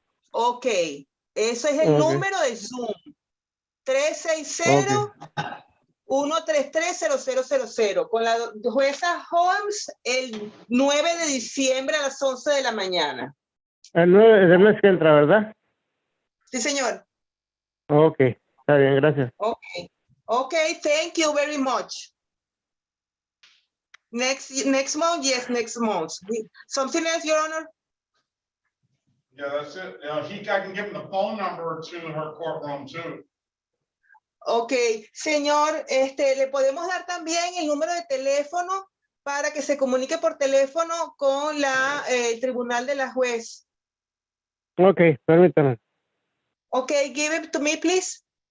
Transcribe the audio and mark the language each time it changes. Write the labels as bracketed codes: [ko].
[es] Ok, eso es el número de Zoom. 360 133 0000 con la jueza Holmes el 9 de diciembre a las 11 de la mañana. El 9 del mes que entra, ¿verdad? Sí, señor. Ok, está bien, gracias. [en] Okay. Okay, thank you very much. Next month, yes, next month. Something else, Your Honor? Yeah, that's it. I can give him the phone number to her courtroom too. [es] Ok, señor, le podemos dar también el número de teléfono para que se comunique por teléfono con el tribunal de la juez. Ok, permítame. [en] Ok, give it to me, please.